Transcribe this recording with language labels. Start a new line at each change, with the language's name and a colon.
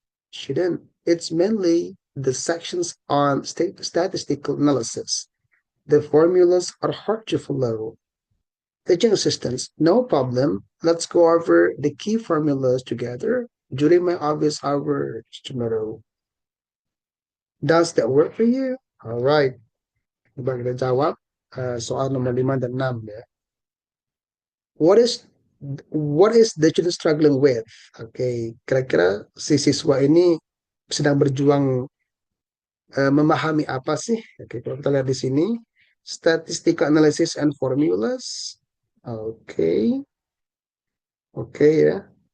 English: Student, it's mainly the sections on statistical analysis. The formulas are hard to follow. Teaching assistants, no problem. Let's go over the key formulas together during my office hours tomorrow. Does that work for you? All right.
Indonesian: Coba kita jawab soal nomor 5 dan 6 ya.
English: What is the student struggling with?
Indonesian: Oke, kira-kira si siswa ini sedang berjuang memahami apa sih? Oke, kalau kita lihat di sini, statistical analysis and formulas. Oke, oke ya.